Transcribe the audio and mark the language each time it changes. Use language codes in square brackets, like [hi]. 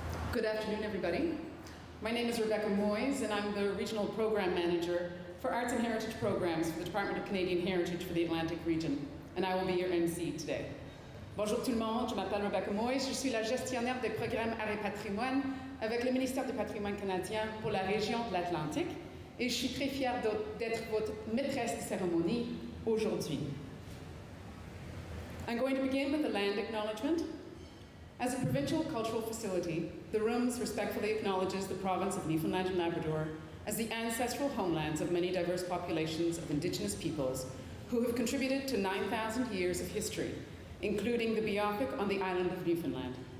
[en] Good afternoon, everybody. My name is Rebecca Moyes, and I'm the Regional Program Manager for Arts and Heritage Programs for the Department of Canadian Heritage for the Atlantic Region, and I will be your MC today. [fr] Bonjour tout le monde, je m'appelle Rebecca Moyes, je suis la gestionnaire des programmes Art et Patrimoine avec le ministère du Patrimoine canadien pour la région de l'Atlantique, et je suis très fière d'être votre maîtresse de cérémonie aujourd'hui. [en] I'm going to begin with the land acknowledgement. As a provincial cultural facility, the Rooms respectfully acknowledges the province of Newfoundland and Labrador as the ancestral homelands of many diverse populations of Indigenous peoples who have contributed to 9,000 years of history, including the Beothuk on the island of Newfoundland.